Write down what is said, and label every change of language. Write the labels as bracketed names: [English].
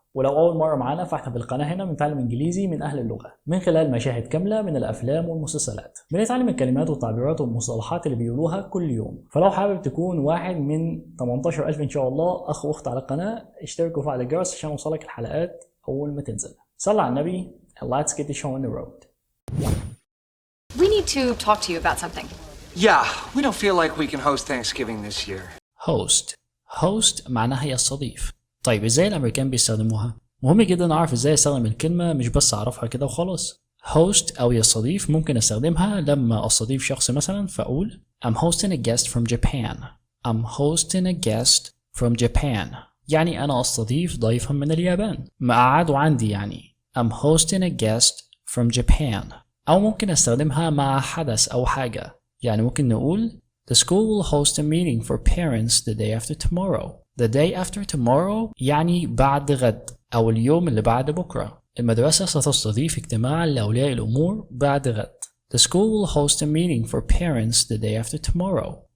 [Arabic] ولو اول مره معانا فاحنا في القناه هنا بنتعلم انجليزي من اهل اللغه من خلال مشاهد كامله من الافلام والمسلسلات. بنتعلم الكلمات والتعبيرات والمصطلحات اللي بيقولوها كل يوم. فلو حابب تكون واحد من 18000 ان شاء الله اخ واخت على القناه، اشتركوا وفعل الجرس عشان يوصلك الحلقات اول ما تنزل. صلى على النبي [English] and let's get the show on the road. We need to talk to you about something. Yeah, we don't feel like we can host Thanksgiving this year. [Arabic] host معناها يستضيف. طيب ازاي الامريكان بيستخدموها؟ مهم جدا اعرف ازاي استخدم الكلمه، مش بس اعرفها كده وخلاص. host او يستضيف ممكن استخدمها لما استضيف شخص مثلا فاقول [English] I'm hosting a guest from Japan. I'm hosting a guest from Japan. [Arabic] يعني انا استضيف ضيفا من اليابان، مقعده عندي يعني. [English] I'm hosting a guest from Japan. [Arabic] او ممكن استخدمها مع حدث او حاجه، يعني ممكن نقول [English] The school will host a meeting for parents the day after tomorrow. The day after tomorrow [Arabic] يعني بعد غد أو اليوم اللي بعد بكرة. المدرسة ستستضيف اجتماعا لأولياء الأمور بعد غد. [English] The school will host a meeting for parents the day after tomorrow.